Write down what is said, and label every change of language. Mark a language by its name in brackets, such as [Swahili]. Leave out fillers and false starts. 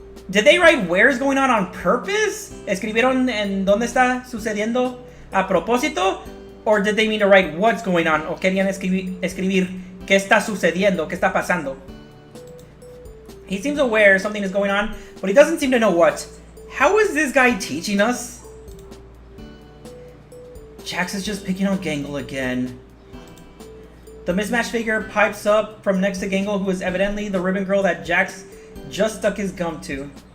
[English] Did they write where's going on purpose? [Spanish] ¿Escribieron en dónde está sucediendo a propósito? [English] Or did they mean to write what's going on? [Spanish] ¿O querían escribir qué está sucediendo, qué está pasando? [English] He seems aware something is going on, but he doesn't seem to know what. How is this guy teaching us? Jax is just picking on Gangle again. The mismatched figure pipes up from next to Gangle, who is evidently the ribbon girl that Jax just stuck his gum to.